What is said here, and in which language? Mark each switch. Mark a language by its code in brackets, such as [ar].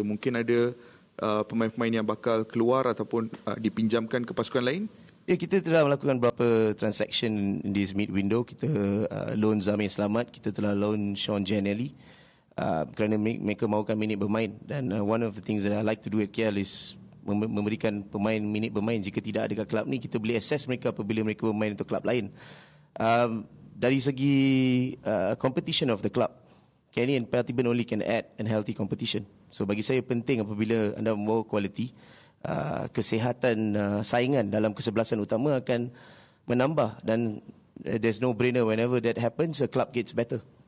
[ms] Mungkin ada pemain-pemain yang bakal keluar ataupun dipinjamkan ke pasukan lain? Ya, kita telah melakukan beberapa [en] transaction in this mid window. [ms] Kita loan Zamir Selamat, kita telah loan Sean Janelli kerana mereka mahukan minit bermain. [en] Dan one of the things that I like to do at KL is [ms] memberikan pemain minit bermain. Jika tidak ada kat klub ni, kita boleh assess mereka apabila mereka bermain untuk klub lain. Dari segi [en] competition of the club, Kenny and Pertiban only can add and healthy competition. [ms] So bagi saya penting apabila anda membawa kualiti, kesihatan saingan dalam kesebelasan utama akan menambah dan [en] there's no brainer whenever that happens, a club gets better.